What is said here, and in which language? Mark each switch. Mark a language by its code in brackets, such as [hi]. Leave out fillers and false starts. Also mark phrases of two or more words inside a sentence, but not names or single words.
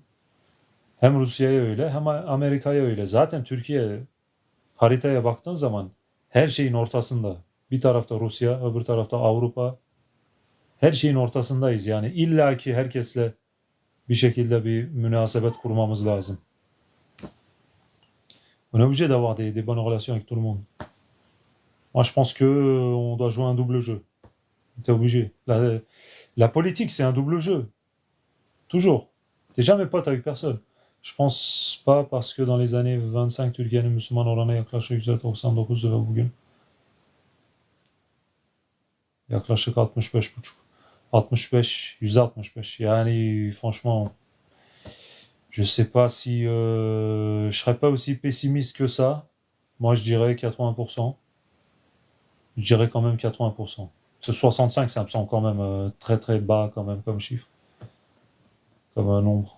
[tr] Hem Rusya'ya öyle hem Amerika'ya öyle. Zaten Türkiye haritaya baktığın zaman her şeyin ortasında. Bir tarafta Rusya, öbür tarafta Avrupa. Her şeyin ortasındayız. Yani illaki herkesle bir şekilde bir münasebet kurmamız lazım. [fr] On est obligé d'avoir des bonnes relations avec tout le monde. Moi, je pense que on doit jouer un double jeu. T'es obligé. La politique, c'est un double jeu. Toujours. T'es jamais pote avec personne. Je pense pas parce que dans les années 25 [tr] Türkiye'nin Müslüman oranı yaklaşık %99 ve bugün yaklaşık 65,5. [fr] 65, %65. Yani franchement, je sais pas si je serais pas aussi pessimiste que ça. Moi, je dirais 80%. Je dirais quand même 80%. Ce 65, ça me semble quand même très très bas quand même comme chiffre, comme un nombre.